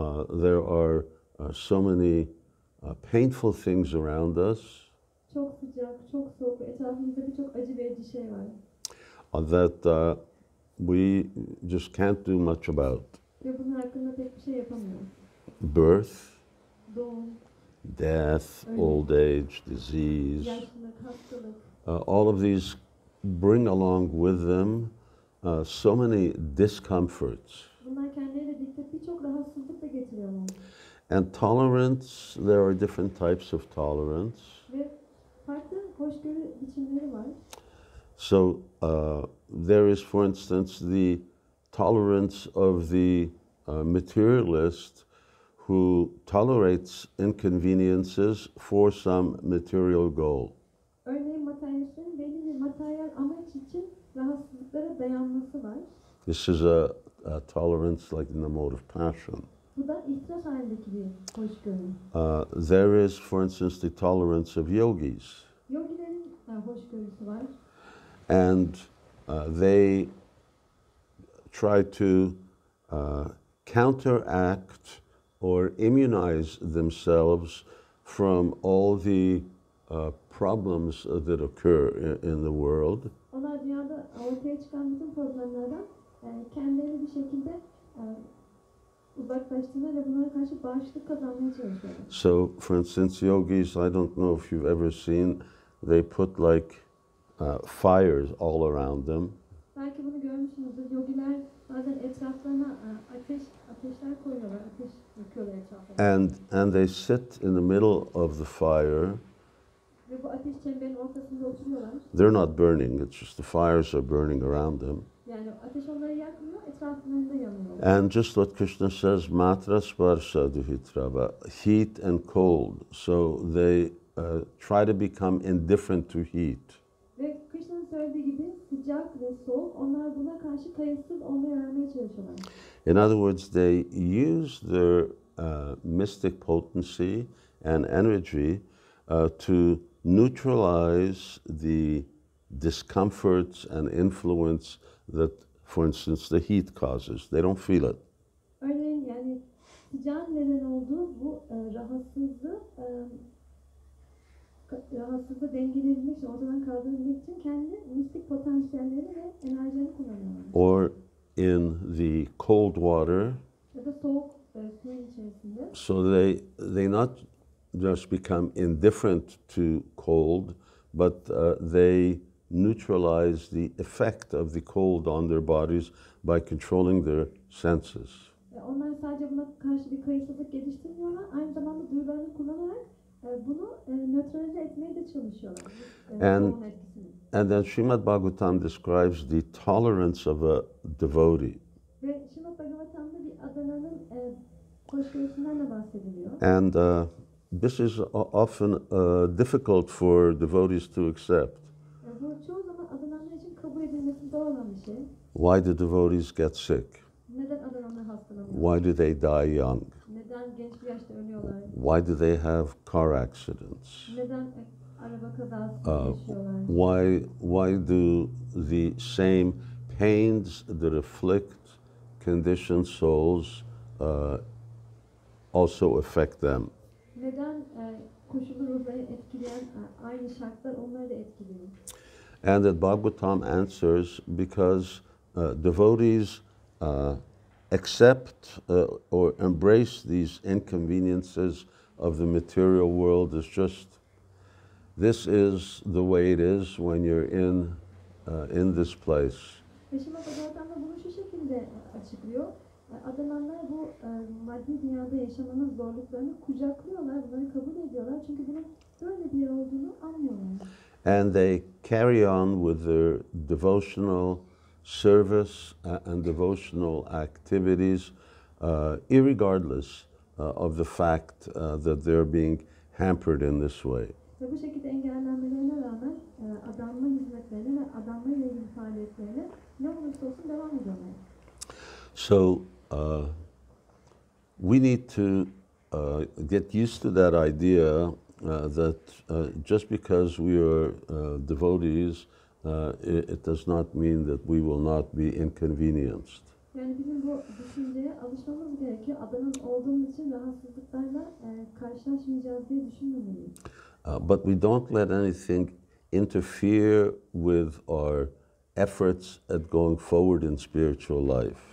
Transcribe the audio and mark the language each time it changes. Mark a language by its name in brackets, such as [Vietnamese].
[English] There are so many painful things around us [Turkish] Çok sıcak, çok soğuk, etrafımızda birçok acı verici şey var. [English] that we just can't do much about. [Turkish] Ve bunun hakkında pek bir şey yapamıyoruz. [English] Birth, [Turkish] Doğum, [English] death, old age, disease. [Turkish] yaşlılık, hastalık. [English] All of these bring along with them so many discomforts. [Turkish] Bunlar kendileriyle birlikte birçok rahatsızlık da getiriyorlar. [English] And tolerance, there are different types of tolerance. [Turkish] Ve farklı hoşgörü biçimleri var. [English] So there is, for instance, the tolerance of the materialist who tolerates inconveniences for some material goal. [Turkish] Örneğin materyalistlerin belli bir materyal amaç için rahatsızlıklara dayanması var. [English] This is a tolerance like in the mode of passion. [Turkish] Bu da ihtiras halindeki bir hoşgörü. [English] There is, for instance, the tolerance of yogis. [Turkish] Yogilerin hoşgörüsü var. [English] And they try to counteract or immunize themselves from all the problems that occur in the world. [Turkish] Onlar dünyada ortaya çıkan bütün problemlerden kendilerini bir şekilde uzaklaştırmaya ve bunlara karşı bağışıklık kazanmaya çalışıyorlar. [English] So, for instance, yogis, I don't know if you've ever seen, they put like fires all around them. [Turkish] Belki bunu görmüşsünüzdür. Yogiler bazen etraflarına ateşler koyuyorlar, ateş yakıyorlar etraflarına. [English] And they sit in the middle of the fire. [Turkish] Ve bu ateş çemberinin ortasında oturuyorlar. [English] They're not burning, it's just the fires are burning around them. [Turkish] Yani ateş onları yakmıyor, etraflarında yanıyor. [English] And just what Krishna says, [Sanskrit] matra sparsha duhitrava, [English] heat and cold. So they try to become indifferent to heat. [Turkish] Ve Krishna'nın söylediği gibi sıcak ve soğuk, onlar buna karşı kayıtsız olmayı öğrenmeye çalışıyorlar. [English] In other words, they use their mystic potency and energy to neutralize the discomforts and influence that, for instance, the heat causes. They don't feel it. [Turkish] Örneğin yani sıcağın neden olduğu bu rahatsızlığı dengeleyebilmek için, ortadan kaldırabilmek için kendi mistik potansiyelleri ve enerjilerini kullanıyorlar. [English] Or in the cold water. [Turkish] Ya da soğuk suyun içerisinde. [English] So they not just become indifferent to cold, but they neutralize the effect of the cold on their bodies by controlling their senses. [Turkish] Onlar sadece buna karşı bir kayıtsızlık geliştirmiyorlar, aynı zamanda duyularını kullanarak bunu nötralize etmeye de çalışıyorlar. [English] And then Srimad Bhagavatam describes the tolerance of a devotee. [Turkish] Ve Srimad Bhagavatam'da bir adananın hoşgörüsünden de bahsediliyor. [English] And this is often difficult for devotees to accept. [Turkish] Bu çoğu zaman adananlar için kabul edilmesi zor olan bir şey. [English] Why do devotees get sick? [Turkish] Neden adananlar hastalanıyor? [English] Why do they die young? [Turkish] Neden genç bir yaşta ölüyorlar? [English] Why do they have car accidents? [Turkish] Neden araba kazası yaşıyorlar? [English] Why do the same pains that afflict conditioned souls also affect them? [Turkish] Neden koşullu ruhları etkileyen aynı şartlar onları da etkiliyor? [English] And that Bhagavatam answers because devotees accept or embrace these inconveniences of the material world as just, this is the way it is when you're in this place. [Turkish] Yaşama Bhagavatam da bunu şu şekilde açıklıyor. Adananlar bu maddi dünyada yaşamanın zorluklarını kucaklıyorlar, bunları kabul ediyorlar. Çünkü bunun böyle bir yer olduğunu anlıyorlar. [English] And they carry on with their devotional service and devotional activities, irregardless of the fact that they're being hampered in this way. [Turkish] Ve bu şekilde engellenmelerine rağmen adanma hizmetlerine ve adanma ile ilgili faaliyetlerine ne olursa olsun devam ediyorlar. [English] So we need to get used to that idea that just because we are devotees, it does not mean that we will not be inconvenienced. [Turkish] Yani bizim bu düşünceye alışmamız gerekiyor. Adanan olduğumuz için rahatsızlıklarla karşılaşmayacağız diye düşünmemeliyiz. [English] But we don't let anything interfere with our efforts at going forward in spiritual life.